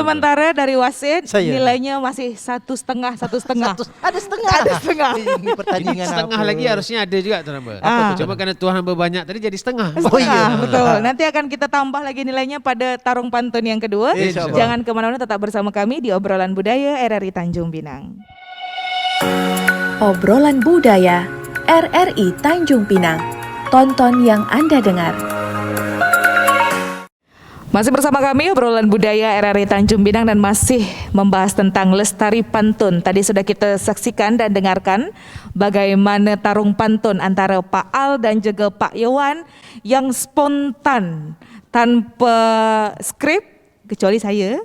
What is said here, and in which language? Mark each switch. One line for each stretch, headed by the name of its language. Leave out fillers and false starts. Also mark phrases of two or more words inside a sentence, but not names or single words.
Indonesian: sementara dari wasit Saya. nilainya masih 1,5. Ada setengah. Ada setengah. Ini Ini pertandingan setengah apa?
Malay: lagi harusnya ada juga tuan hamba. Apa tu, Cuma kerana tuan hamba banyak tadi jadi setengah.
Indonesian: Oh iya. Betul. Nanti akan kita tambah lagi nilainya pada tarung pantun yang kedua. InsyaAllah. Jangan kemana-mana, tetap bersama kami di Obrolan Budaya RRI Tanjung Pinang. Obrolan Budaya RRI Tanjung Pinang. Tonton yang Anda dengar. Masih bersama kami Obrolan Budaya RRI Tanjung Pinang dan masih membahas tentang lestari pantun. Tadi sudah kita saksikan dan dengarkan bagaimana tarung pantun antara Pak Al dan juga Pak Yowan yang spontan tanpa skrip, kecuali saya.